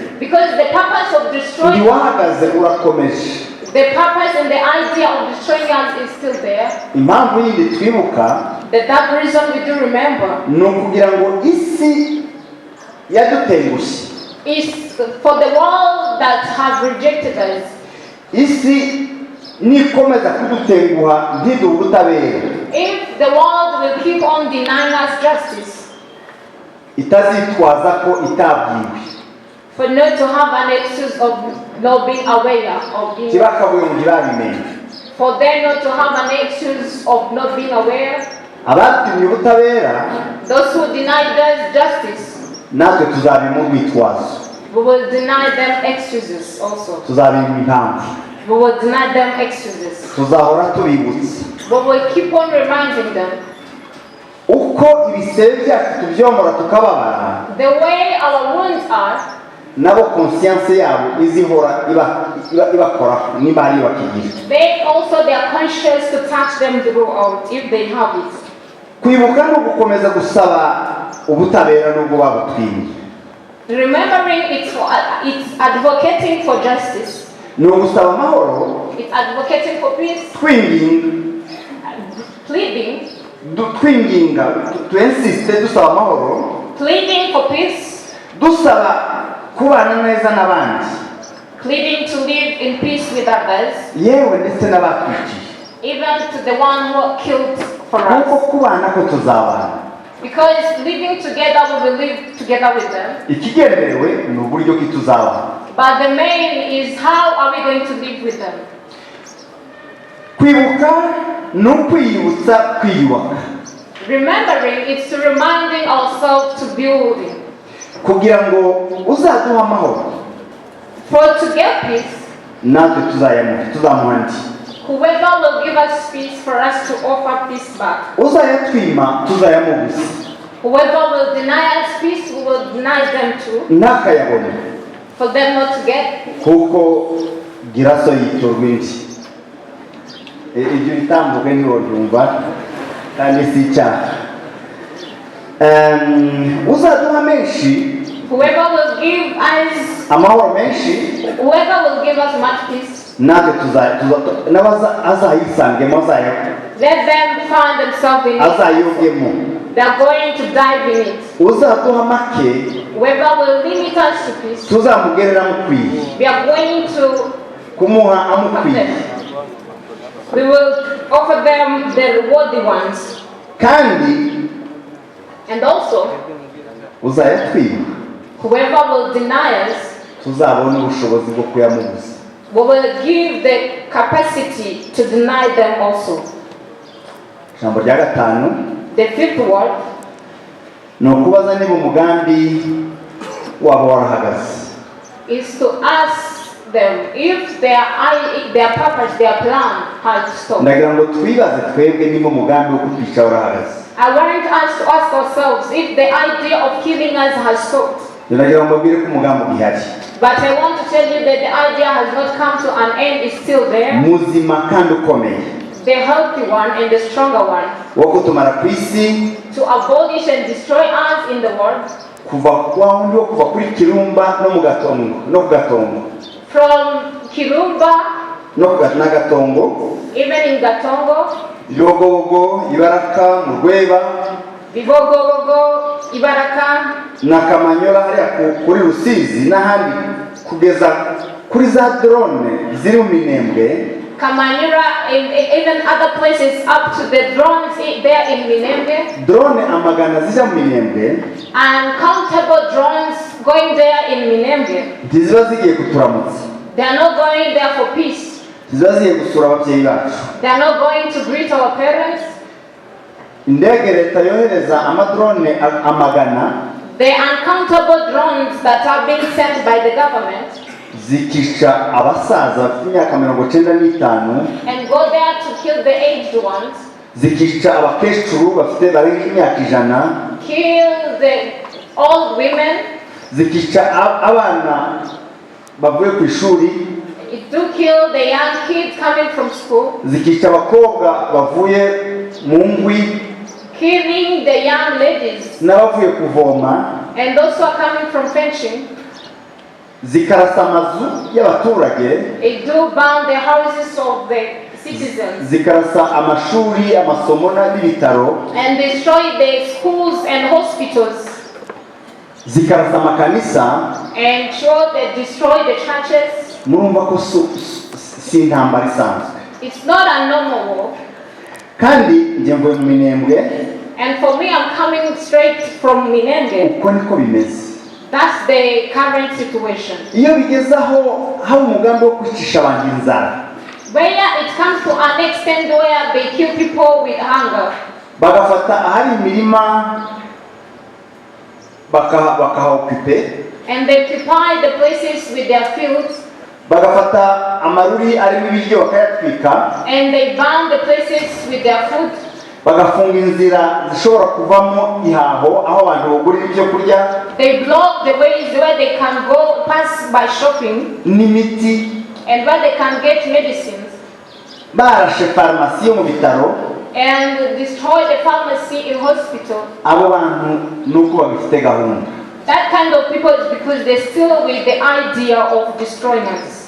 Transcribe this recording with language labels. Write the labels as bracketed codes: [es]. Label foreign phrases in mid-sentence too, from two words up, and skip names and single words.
[en] Because the purpose of destroying, [rw] ntiwahagaze, urakomeje. [en] the purpose and the idea of destroying us is still there. [rw] Impamvu yindi twibuka [en] That reason we do remember [rw] ni ukugira ngo isi yadutengushye, [en] is for the world that have rejected us. [rw] isi nikomeza kudutenguha ntiduhe ubutabera, [en] If the world will keep on denying us justice, [rw] itazitwaza ko itabwiwe, [en] for not to have an excuse of not being aware of being, [rw] kibakabuye ngo ntibabimenye. [en] for them not to have an excuse of not being aware, [rw] Abatumye ubutabera [en] those who denied us justice, [rw] natwe tuzabima urwitwazo, [en] we will deny them excuses also. [rw] tuzabima impamvu, [en] We will deny them excuses. [rw] tuzahora tubibutsa [en] We will keep on reminding them [rw] uko ibisebe byacu tubyomora tukababara, [en] the way our wounds are. [rw] nabo conscience yabo izihora ibakoraho niba ari bakigira. [en] They also they are conscious to touch them throughout if they have it. [rw] Kwibuka no gukomeza gusaba ubutabera n'ubwo babutwimye. [en] Remembering it's advocating for justice. [rw] Ni ugusaba amahoro, [en] It's advocating for peace, [rw] twinginga twensiste dusaba amahoro, [en] pleading for peace, [rw] dusaba kubana neza n'abandi, [en] pleading to live in peace with others, [rw] yewe ndetse n'abatwiciye, [en] even to the one who killed for [rw] kuko [en] us. [rw] kubana ko tuzabana. [en] Because living together, we will live together with them. [rw] Ikigenderewe ni uburyo ki tuzabana. [en] But the main is how are we going to live with them? [rw] Kwibuka no kwiyibutsa kwiyubaka, [en] Remembering is to reminding ourselves to building. [rw] kugira ngo uzaduha amahoro [en] For to get peace, [rw] natwe tuzamuha ndi. [en] whoever will give us peace for us to offer peace back. [rw] Uzayatwima tuzayamubuza, [en] Whoever will deny us peace, we will deny them too. [rw] ntakayabone, [en] For them not to get. [rw] kuko giraso yitorwa indi. Ibyo bitambuke ntiwobyumva kandi si icyaha. Uzaduha menshi, [en] Whoever will give us, [rw] amahoro menshi, [en] whoever will give us much peace, [rw] natwe azayisangemo, [en] let them find themselves in it. [rw] azayogemo. [en] They are going to dive in it. [rw] Uzaduha make, [en] Whoever will limit us to peace, [rw] tuzamugerera amukwiye, [en] we are going to [rw] kumuha amukwiye. [en] we will offer them the rewarding ones. [rw] Kandi [en] And also, [rw] uzayatwiba [en] whoever will deny us, [rw] tuzabona ubushobozi bwo kuyamubuza. [en] we will give the capacity to deny them also. [rw] Ijambo rya gatanu, [en] The fifth word, [rw] ni ukubaza niba umugambi waba warahagaze. [en] is to ask them if their purpose, their plan has stopped. [rw] Ndagira ngo twibaze twebwe niba umugambi wo kutwica warahagaze. [en] I want us to ask ourselves if the idea of killing us has stopped. [rw] Ndagira ngo mbabwire ko umugambi ugihari. [en] But I want to tell you that the idea has not come to an end, it's still there. [rw] Muzima kandi ukomeye. [en] The healthy one and the stronger one. [rw] Wo kutumara ku isi. [en] To abolish and destroy us in the world. [rw] Kuva kuri Kirumba no ku Gatongo. [en] From Kirumba. [rw] No ku Gatongo. [en] Even in Gatongo. [rw] Bibogobogo, Ibaraka, Murweba. [en] Bibogobogo, Ibaraka. [rw] Na Kamanyola hariya kuri Rusizi n'ahandi kugeza kuri za drone ziri mu Minembwe. [en] Kamanyura and even other places up to the drones there in Minembwe. [rw] Drone amagana zija mu Minembwe. [en] Uncountable drones going there in Minembwe. [rw] Ntiziba zigiye kuturamutsa. [en] They are not going there for peace. [rw] Ntiziba zigiye gusura ababyeyi bacu. [en] They are not going to greet our parents. [rw] Indege leta yohereza amadrone amagana. [en] The uncountable drones that are being sent by the government. [rw] Zikisha abasaza bafite imyaka 95 [en] and go there to kill the aged ones. [rw] Zikisha abakecuru bafite barenga imyaka 100. [en] Kill the old women. [rw] Zikisha abana bavuye ku ishuri. [en] It do kill the young kids coming from school. [rw] Zikisha abakobwa bavuye mu ngwi. [en] Killing the young ladies. [rw] N'abavuye kuvoma. [en] And those who are coming from fetching. [rw] Zikarasa amazu y'abaturage. [en] It do burn the houses of the citizens. [rw] Zikarasa amashuri, amasomo n'ibitaro. [en] And destroy the schools and hospitals. [rw] Zikarasa amakanisa. [en] And destroy the churches. [rw] Murumva ko si intambara isanzwe. [en] It's not a normal war. [rw] Kandi nje mvuye mu Minembwe. [en] And for me, I'm coming straight from Minembwe. [rw] Uko niko bimeze. [en] That's the current situation. [rw] Iyo bigeze aho umugambi wo kwicisha abantu inzara. [en] Where it comes to an extent where they kill people with hunger. [rw] Bagafata ahari imirima bakahaokupe. [en] And they occupy the places with their fields. [rw] Bagafata amaruri arimo ibiryo bakayatwika. [en] And they burn the places with their food. [rw] Bagafunga inzira zishobora kuvamo ihaho aho abantu bagurira ibyo kurya. [en] They block the ways where they can go pass by shopping. [rw] N'imiti. [en] And where they can get medicines. [rw] Barashe farmasi yo mu bitaro. [en] And destroy the pharmacy in hospital. [rw] Abo bantu nuko babifite gahunda. [en] That kind of people is because they still with the idea of destroying us.